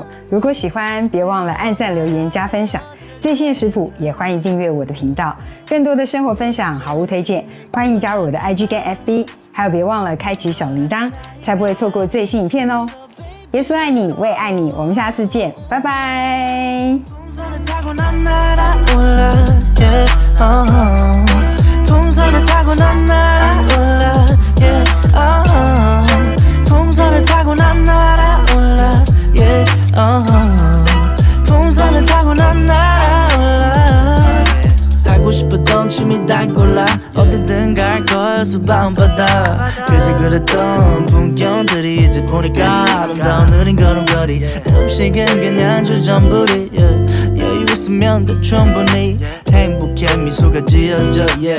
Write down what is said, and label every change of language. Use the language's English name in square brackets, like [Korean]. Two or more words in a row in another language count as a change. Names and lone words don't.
[Chinese] 如果喜欢，别忘了按赞、留言、加分享。最新的食谱也欢迎订阅我的频道，更多的生活分享、好物推荐，欢迎加入我的 IG 跟 FB， 还有别忘了开启小铃铛，才不会错过最新影片哦。耶稣爱你，我也爱你，我们下次见，拜拜。 [Korean] 풍선을 타고 난 날아올라 [Chinese] yeah, [Korean] 풍선을 타고 난 날아올라 yeah, 풍선을 타고 난 날아올라 하고 싶었던 춤이 다 골라 어디든 갈 거야 수박은 바다 그저 그랬던 풍경들이 이제 보니까 아름다운 느린 걸음걸이 음식은 그냥 주전부리 여유 있으면 더 충분히 행복해 미소가 지어져 yeah.